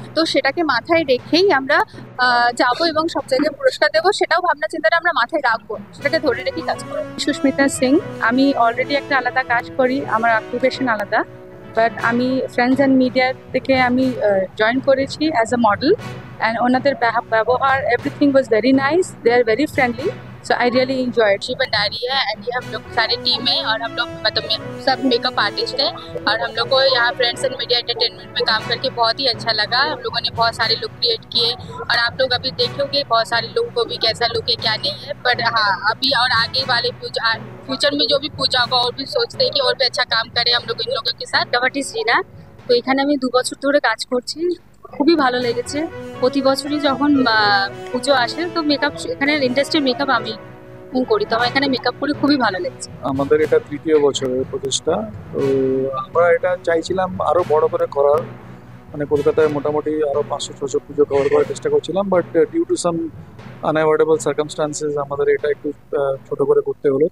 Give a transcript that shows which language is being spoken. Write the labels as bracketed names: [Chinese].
[Bangla] তো সেটাকে মাথায় রেখেই আমরা যাবো এবং সব জায়গায় পুরস্কার দেবো, সেটাও ভাবনা চিন্তাটা আমরা মাথায় রাখবো, সেটাকে ধরে রেখেই কাজ করবো। সুস্মিতা সিং, আমি অলরেডি একটা আলাদা কাজ করি, আমার অকুপেশন আলাদা, বাট আমি ফ্রেন্ডস অ্যান্ড মিডিয়া থেকে আমি জয়েন করেছি অ্যাজ আ মডেল অ্যান্ড ওনাদের ব্যবহার everything was very nice, they are very friendly, so I really enjoyed. [Hindi] Bhandari है एंड ये हम लोग सारी टीम है और हम लोग मतलब सब मेकअप आर्टिस्ट हैं और हम लोग को यहाँ फ्रेंड्स एंड मीडिया एंटरटेनमेंट में काम करके बहुत ही अच्छा लगा। हम लोगों ने बहुत सारे लुक क्रिएट किए और आप लोग अभी देखोगे बहुत सारे लोगों को भी कैसा लुक है क्या नहीं है, बट हाँ अभी और आगे वाले फ्यूचर में जो भी पूजा होगा और भी सोचते हैं कि और भी अच्छा काम करें हम लोग इन लोगों के साथ। [Bangla] ডভার্টিস রিনা, তো এখানে আমি 2 বছর ধরে কাজ করছি, খুবই ভালো লেগেছে। প্রতি বছরই যখন পুজো আসে তো মেকআপ, এখানে ইন্ডাস্ট্রির মেকআপ আমি করি, তো আমার এখানে মেকআপ করে খুবই ভালো লেগেছে। আমাদের এটা 3য় বছরের প্রচেষ্টা, তো আমরা এটা চাইছিলাম আরো বড় করে করার, মানে কলকাতায় মোটামুটি আরো 500-600 পুজো কভার করার চেষ্টা করছিলাম, but due to some unavoidable circumstances আমাদের এটা একটু ছোট করে করতে হলো।